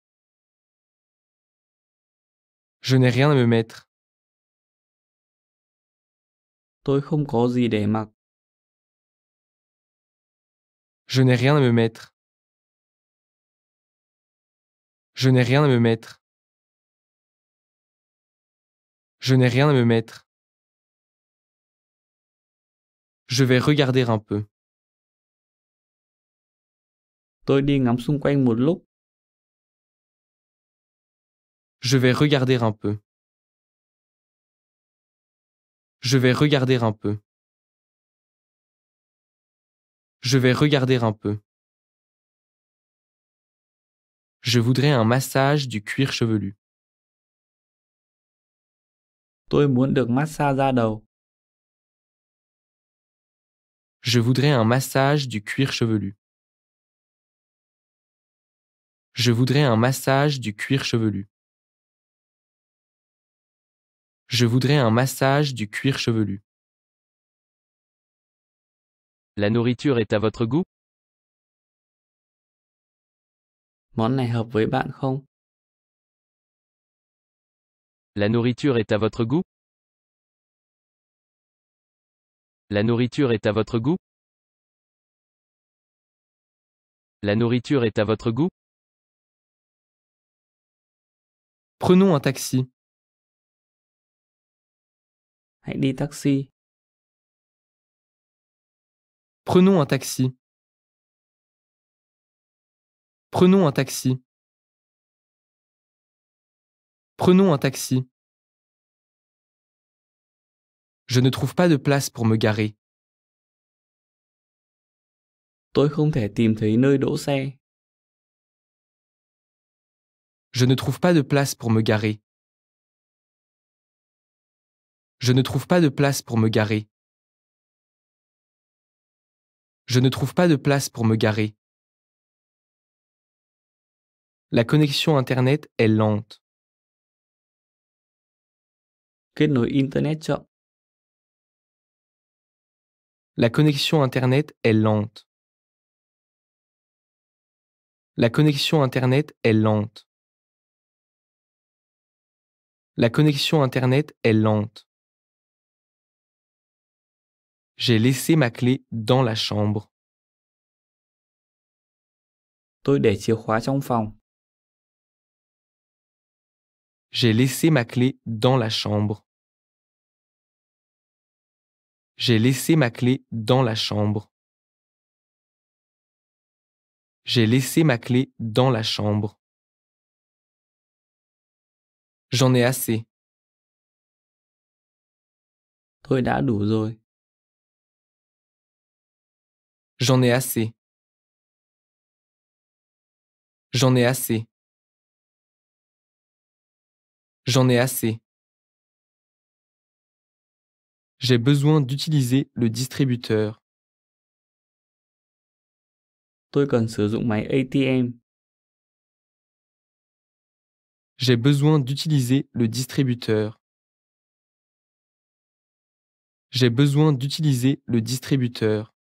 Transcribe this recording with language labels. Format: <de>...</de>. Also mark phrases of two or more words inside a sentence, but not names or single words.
<fr>Je n'ai rien à me mettre.</fr> <vi>Tôi không có gì để mặc.</vi> <fr>Je n'ai rien à me mettre. Je n'ai rien à me mettre. Je n'ai rien à me mettre. Je vais regarder un peu.</fr> <vi>Tôi đi ngắm xung quanh một lúc.</vi> <fr>Je vais regarder un peu. Je vais regarder un peu. Je vais regarder un peu. Je voudrais un massage du cuir chevelu.</fr> <vi>Tôi muốn được massage da đầu.</vi> <fr>Je voudrais un massage du cuir chevelu. Je voudrais un massage du cuir chevelu. Je voudrais un massage du cuir chevelu. La nourriture est à votre goût?</fr> <vi>Món này hợp với bạn không?</vi> <fr>La nourriture est à votre goût? La nourriture est à votre goût? La nourriture est à votre goût? Prenons un taxi.</fr> <vi>Hãy đi taxi.</vi> <fr>Prenons un taxi. Prenons un taxi. Prenons un taxi. Je ne trouve pas de place pour me garer.</fr> <vi>Tôi không thể tìm thấy nơi đỗ xe.</vi> <fr>Je ne trouve pas de place pour me garer. Je ne trouve pas de place pour me garer. Je ne trouve pas de place pour me garer. La connexion Internet est lente.</fr> <vi>Kết nối Internet chậm.</vi> <fr>La connexion Internet est lente. La connexion Internet est lente. La connexion Internet est lente. J'ai laissé ma clé dans la chambre.</fr> <vi>Tôi để chìa khóa trong phòng.</vi> <fr>J'ai laissé ma clé dans la chambre. J'ai laissé ma clé dans la chambre. J'ai laissé ma clé dans la chambre. J'en ai assez.</fr> <vi>Tôi đã đủ rồi.</vi> <fr>J'en ai assez. J'en ai assez. J'en ai assez. J'ai besoin d'utiliser le distributeur.</fr> <vi>Tôi cần sử dụng máy ATM.</vi> <fr>J'ai besoin d'utiliser le distributeur. J'ai besoin d'utiliser le distributeur.</fr>